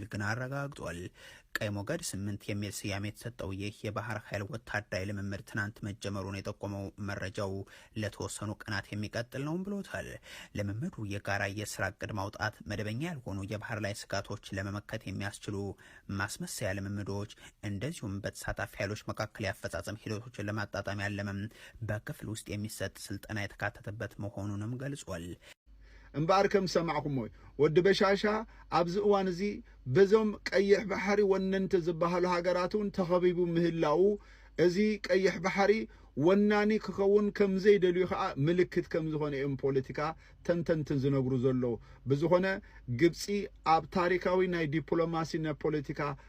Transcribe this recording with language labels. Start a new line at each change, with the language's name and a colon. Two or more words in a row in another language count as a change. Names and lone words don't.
Amharic: ግን አረጋግጧል። ቀይ ሞገድ 8 የሚል ስያሜ የተሰጠው ይህ የባህር ኃይል ወታደራዊ ልምምድ ትናንት መጀመሩን የጠቆመው መረጃው ለተወሰኑ ቀናት የሚቀጥል ነው ብሎታል። ልምምዱ የጋራ የስራ እቅድ ማውጣት፣ መደበኛ ያልሆኑ የባህር ላይ ስጋቶች ለመመከት የሚያስችሉ ማስመሰያ ልምምዶች፣ እንደዚሁም በተሳታፊ ኃይሎች መካከል ያፈጻጸም ሂደቶችን ለማጣጣም ያለመም በክፍል ውስጥ የሚሰጥ ስልጠና የተካተተበት መሆኑንም ገልጿል።
Tigrinya: እንባርከም ሰማዕኩም ወይ ወድ በሻሻ አብዝ እዋን እዚ በዞም ቀይሕ ባህሪ ወነንተ ዝበሃሉ ሃገራቱን ተኸቢቡ ምህላው እዚ ቀይሕ ባህሪ ወናኒ ክኸውን ከም ዘይደልዩ ከዓ ምልክት ከም ዝኾነ እዮም ፖለቲካ ተንተንትን ዝነግሩ ዘለው ብዝኾነ ግብፂ ኣብ ታሪካዊ ናይ ዲፕሎማሲ ናይ ፖለቲካ